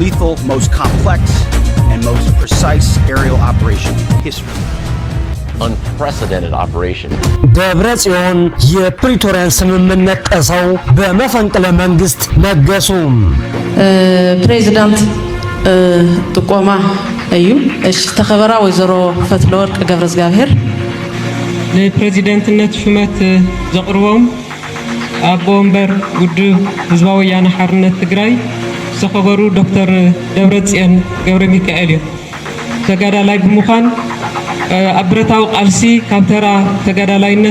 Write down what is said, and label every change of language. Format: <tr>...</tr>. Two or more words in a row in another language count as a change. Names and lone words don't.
<en>single most complex and most precise aerial operation in history. Unprecedented operation.</en> <am>ደብረጽዮን የፕሪቶሪያን ስምምነት ጥሰው በመፈንቅለ መንግስት ነገሱም።</am> <ti>ፕሬዝዳንት ጥቆማ እዩ እሺ ተኸበራ ወይዘሮ ፈትለወርቅ ገብረእግዚአብሔር</ti> <am>ለፕሬዝዳንትነት ሹመት</am> <ti>ዘቅርቦም አቦ ወንበር ውድብ ህዝባዊ ወያነ ሓርነት ትግራይ ዝተኸበሩ ዶክተር ደብረጽዮን ገብረ ሚካኤል ተጋዳላይ ብምዃን አብረታው ቃልሲ ካብተራ ተጋዳላይነት</ti>